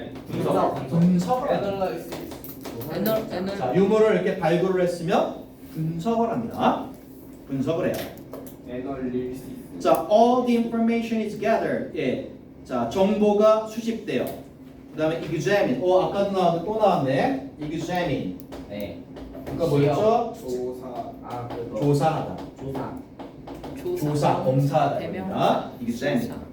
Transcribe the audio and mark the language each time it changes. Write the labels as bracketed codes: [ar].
[ko] 분석을 하죠. 자, 유물을 이렇게 발굴을 했으면 분석을 합니다. 분석을 해요. 애널리시스. [en] 자, all the information is gathered. [ko] 예. 자, 정보가 수집돼요. 그다음에 examine. 아까도 나왔는데 또 나왔네. [en] examine. [ko] 네. 그러니까 뭐였죠? 조사. 그거. 조사하다. 조사, 검사하다. 대명사. [en] examine.